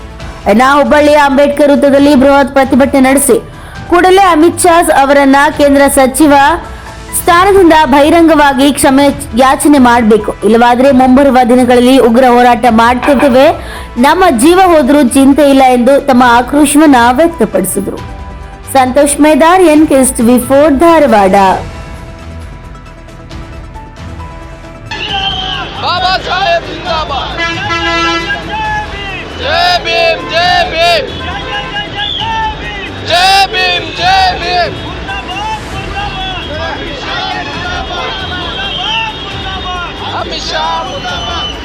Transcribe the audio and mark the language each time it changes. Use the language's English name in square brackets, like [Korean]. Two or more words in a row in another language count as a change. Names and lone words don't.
[Kannada] ಹುಬ್ಬಳ್ಳಿಯ ಅಂಬೇಡ್ಕರ್ ವೃತ್ತದಲ್ಲಿ ಬೃಹತ್ ಪ್ರತಿಭಟನೆ ನಡೆಸಿ ಕೂಡಲೇ ಅಮಿತ್ ಶಾ ಅವರನ್ನ ಕೇಂದ್ರ ಸಚಿವ ಸ್ಥಾನದಿಂದ ಬಹಿರಂಗವಾಗಿ ಕ್ಷಮೆ ಯಾಚನೆ ಮಾಡಬೇಕು, ಇಲ್ಲವಾದ್ರೆ ಮುಂಬರುವ ದಿನಗಳಲ್ಲಿ ಉಗ್ರ ಹೋರಾಟ ಮಾಡ್ತಿದ್ದೇವೆ, ನಮ್ಮ ಜೀವ ಹೋದ್ರೂ ಚಿಂತೆ ಇಲ್ಲ ಎಂದು ತಮ್ಮ ಆಕ್ರೋಶವನ್ನ ವ್ಯಕ್ತಪಡಿಸಿದರು. ಸಂತೋಷ್ ಮೇದಾರ್, NKSTV4 ಧಾರವಾಡ. [Hindi] बाबा साहेब जिंदाबाद। जय भीम जय भीम जय भीम जय भीम। अमित शाह मुर्दाबाद।